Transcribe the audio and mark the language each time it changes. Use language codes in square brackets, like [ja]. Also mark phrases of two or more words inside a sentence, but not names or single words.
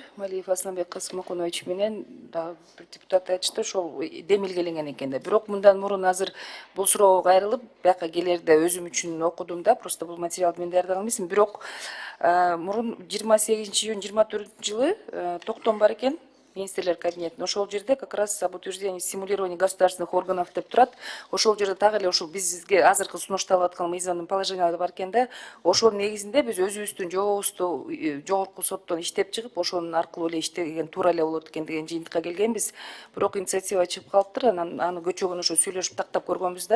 [ky] Малиев Асланбек Касымокунович менен дагы бир депутат айтышты, ошол демилгеленген экен да. Бирок мындан мурун азыр бул суроого кайрылып, бияка келерде өзүм үчүн окудум да, просто бул материалды мен даярдаган эмесмин. Бирок мурун 28-июнь 24-жылы токтом бар экен. Министрлер кабинетин. Ошол жерде [ru] как раз об утверждении стимулирования государственных органов [ky] деп турат. Ошол жерде так эле ошол бизге азыркы сунушталып аткан мыйзамдын положениялары бар экен да. Ошол негизинде биз өзүбүздүн жообузду жогорку соттон иштеп чыгып, ошонун аркылуу эле иштеген туура эле болот экен деген жыйынтыкка келгенбиз. Бирок инициатива чыгып калыптыр. Анан аны көчөгөн ошо сүйлөшүп тактап көргөнбүз да.